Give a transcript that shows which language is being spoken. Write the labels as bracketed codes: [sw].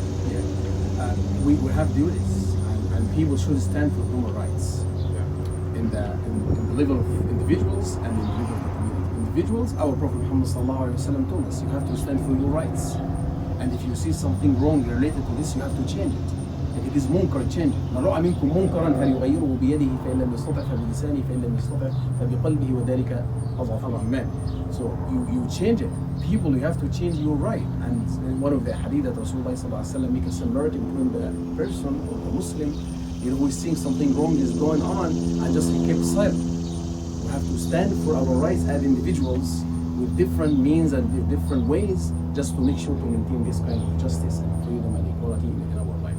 [en] Yeah, we have duties, and people should stand for human rights in the level of individuals and in the level of the community. Individuals, our Prophet Muhammad sallallahu alaihi wasallam told us, you have to stand for your rights. And if you see something wrong related to this, you have to change it. If it is munkar, change it. [ar] من رأى منكم منكرا فليغيره بيده فإن لم يستطع فبلسانه فإن لم يستطع فبقلبه وذلك أضعف الإيمان. [en] So you change it. People, you have to change your right. And one of the hadith that Rasulullah sallallahu alaihi wasallam make a similarity between the person or the Muslim, who is seeing something wrong is going on and just keep silent. We have to stand for our rights as individuals with different means and different ways, just to make sure to maintain this kind of justice and freedom and equality in our life.